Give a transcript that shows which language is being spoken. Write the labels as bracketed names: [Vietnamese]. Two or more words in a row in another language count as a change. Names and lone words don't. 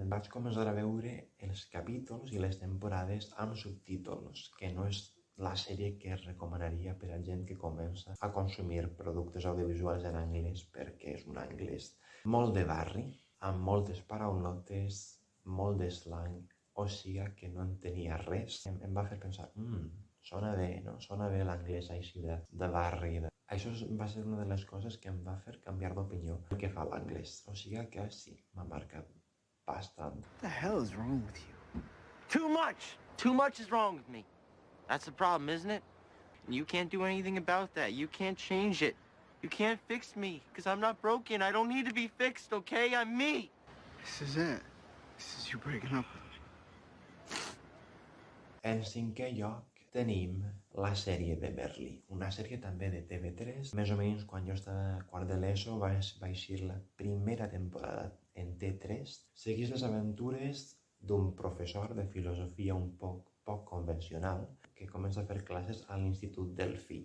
[Catalan] Vaig començar a veure els capítols i les temporades amb subtítols, que no és la sèrie que recomanaria per a gent que comença a consumir productes audiovisuals en anglès, perquè és un anglès molt de barri, amb moltes paraulotes, molt de slang, o sigui que no entenia res. Em va fer pensar, sona bé, no? Sona bé l'anglès així de barri. Això va ser una de les coses que em va fer canviar d'opinió pel que fa a l'anglès. O sigui que sí, m'ha marcat bastant. [English] What the hell is wrong with you? Too much! Too much is wrong with me. That's the problem, isn't it? And you can't do anything about that. You can't change it. You can't fix me, because I'm not broken. I don't need to be fixed, okay? I'm me. This is it. This is you breaking up with me. [Catalan] En cinquè lloc tenim la sèrie de Merlí, una sèrie també de TV3. Més o menys quan jo estava a quart de l'ESO va eixir la primera temporada en T3. Seguís les aventures d'un professor de filosofia un poc convencional que comença a fer classes a l'institut del fill.